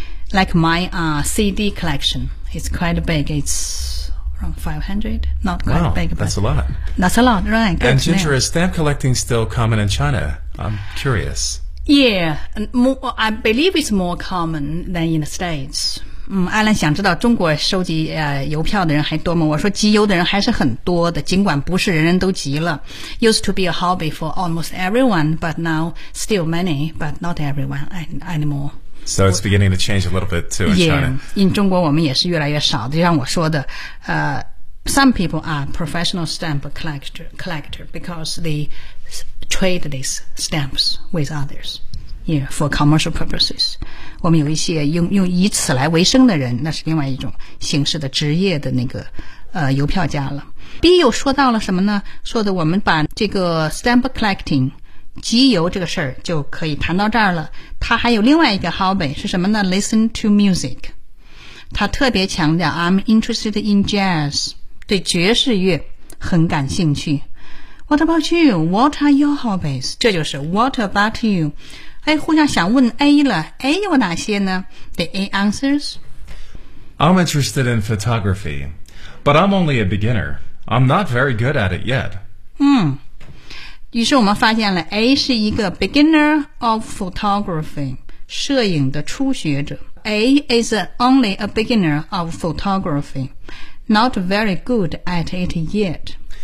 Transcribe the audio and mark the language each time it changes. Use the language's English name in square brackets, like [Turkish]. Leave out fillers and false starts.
[English] Like my CD collection, it's quite big, it's around 500, not quite wow, big. That's a lot. That's a lot, right. Good. And Ginger, is stamp collecting still common in China? I'm curious. Yeah, more, I believe it's more common than in the States. [Chinese] 艾伦想知道中国收集邮票的人还多吗？我说集邮的人还是很多的，尽管不是人人都集了。 [English] Used to be a hobby for almost everyone, but now still many, but not everyone anymore. So it's beginning to change a little bit too in China. Yeah, in 中国 [Chinese] 我们也是越来越少的，就像我说的 [English] some people are professional stamp collector because they trade these stamps with others. Yeah, for commercial purposes. [Chinese] 我们有一些用以此来为生的人，那是另外一种形式的职业的那个邮票家了。 B 又说到了什么呢？说的我们把这个 stamp collecting, 集邮这个事儿就可以谈到这儿了。他还有另外一个 hobby, 是什么呢？ [English] Listen to music. [Chinese] 他特别强调 [English] I'm interested in jazz, [Chinese] 对爵士乐很感兴趣。 [English] What about you? What are your hobbies? [Chinese] 这就是 [English] What about you? [Chinese] 互相想问 A 了， A 有哪些呢？ [English] The A answers I'm interested in photography, but I'm only a beginner. I'm not very good at it yet. [Chinese] 于是我们发现了 A 是一个 [English] beginner of photography, [Chinese] 摄影的初学者。 [English] A is only a beginner of photography, not very good at it yet.